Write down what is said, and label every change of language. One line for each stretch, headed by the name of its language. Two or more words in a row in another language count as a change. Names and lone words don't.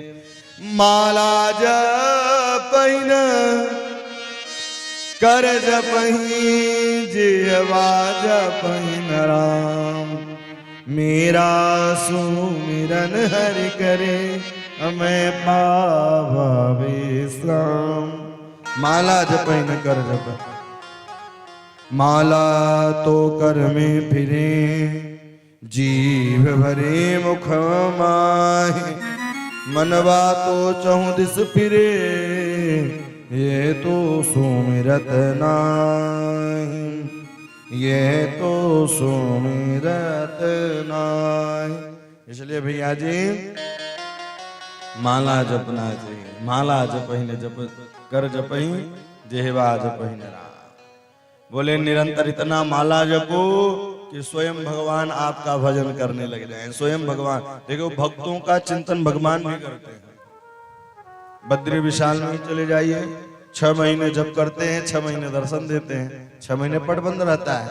Hindi: माला जपैन कर जपहि जिह्वा जपैन राम, मेरा सुमिरन हरि करे मैं पावा विश्राम। माला जपैन कर जप, माला तो कर में फिरे जीव भरे मुख माहे, मनवा तो चहुँ दिस फिरे ये तो सुमिरत नाही। ये तो सुमिरत नाय। इसलिए भैया जी माला जपना चाहिए। माला जपहि न जप कर जपहि जेहवा जपहि न राम। बोले निरंतर इतना माला जपो कि स्वयं भगवान आपका भजन करने लग जाए। स्वयं भगवान देखो भक्तों का चिंतन भगवान भी करते हैं। बद्री विशाल में चले जाइए, 6 महीने जप करते हैं, 6 महीने दर्शन देते हैं, 6 महीने पट बंद रहता है।